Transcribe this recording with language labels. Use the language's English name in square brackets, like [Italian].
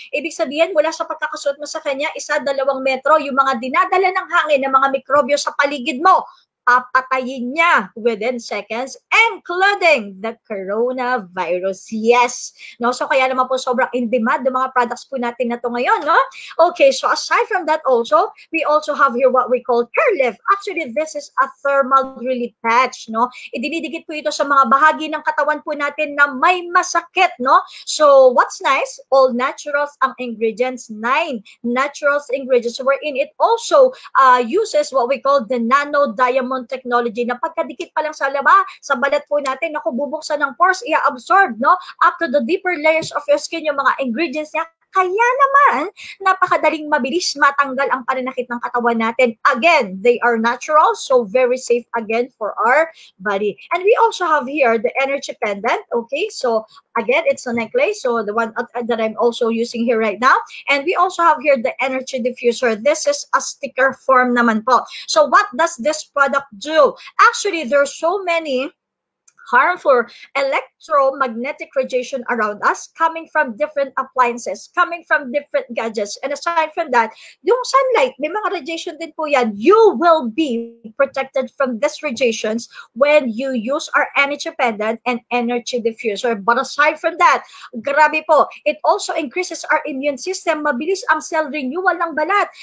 [Filipino] Ibig sabihin, mula sa pagkakasuot mo sa kanya, 1-2 metro, yung mga dinadala ng hangin ng mga mikrobyo sa paligid mo, papatayin niya [English] within seconds, including the coronavirus. Yes. No? [Filipino] So kaya naman po sobrang [English] in demand [Filipino] ng mga products po natin na to ngayon. [English] No? Okay, so aside from that also, we also have here what we call Curelift. Actually, this is a thermal relief patch. No? [Filipino] Idinidikit po ito sa mga bahagi ng katawan po natin na may masakit. [English] No? So what's nice? All naturals ang ingredients. 9 naturals ingredients wherein it also uses what we call the nano diamond technology [Filipino] na pagkadikit pa lang sa balat po natin, naku, bubuksan ng pores, i-absorb, no, [English] up to the deeper layers of your skin yung mga ingredients niya. [Filipino] Kaya naman, napakadaling mabilis matanggal ang pananakit ng katawan natin. [English] Again, they are natural, so very safe again for our body. And we also have here the energy pendant, okay? So again, it's a necklace, so the one that I'm also using here right now. And we also have here the energy diffuser. This is a sticker form [Filipino] naman po. [English] So what does this product do? Actually, there's so many harmful electromagnetic radiation around us coming from different appliances, coming from different gadgets. [Filipino] And aside from that, yung sunlight, may mga radiation din po yan. [English] You will be protected from these radiations when you use our energy pendant and energy diffuser. But aside from that, [Filipino] grabe po, [English] it also increases our immune system. [Filipino] Mabilis ang cell renewal ng balat.